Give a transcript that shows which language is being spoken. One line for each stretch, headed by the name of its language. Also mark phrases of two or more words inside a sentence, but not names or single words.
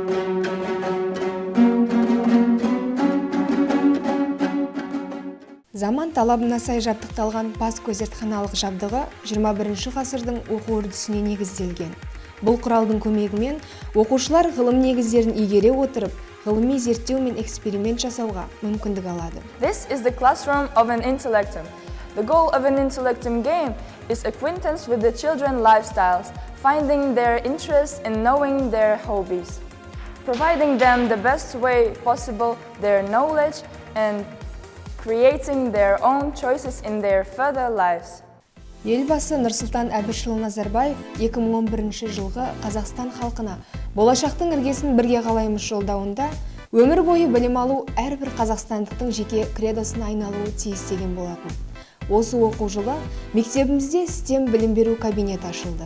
Kazakh: Заман заман талабына сай жабдықталған Паско зертханалық жабдығы 21 ғасырдың оқу үрдісіне негізделген. Бұл құралдың көмегімен оқушылар ғылым негіздерін игере отырып, ғылыми зерттеу мен эксперимент жасауға мүмкіндік алады.
English: This is the classroom of an intellectum. The goal of an intellectum game is acquaintance with the children's lifestyles, finding their interest and knowing their hobbies, providing them the best way possible their knowledge and creating their own choices in their further lives.
Kazakh: Елбасы Нұрсұлтан Әбішұлы Назарбаев 2011 жылғы Қазақстан халқына болашақтың іргесін бірге қалаймыз жолдауында өмір бойы білім алу әрбір қазақстандықтың жеке кредосына айналуы тиіс деген болатын. Осы оқу жылы мектебімізде STEM білім беру кабинеті ашылды.